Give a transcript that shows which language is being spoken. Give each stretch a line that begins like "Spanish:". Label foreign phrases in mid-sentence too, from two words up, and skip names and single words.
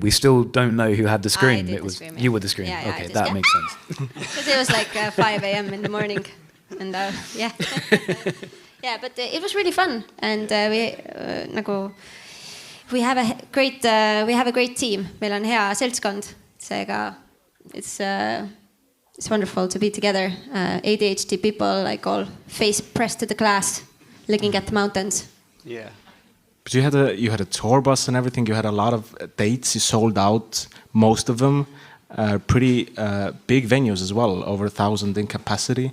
English: We still don't know who had the scream. I did it was the scream, yeah. You were the scream. Yeah, okay, that makes sense. Because it was like 5 a.m. in the morning, and yeah, yeah. But it was really fun, and we have a great team.
Estonian: Meil on hea seltskond.
English: Seega it's wonderful to be together. ADHD people, like all face pressed to the glass, looking at the mountains. Yeah. But you had a tour bus and everything. You had a lot of dates. You sold out most of them. Pretty big venues as well, over 1,000 in capacity.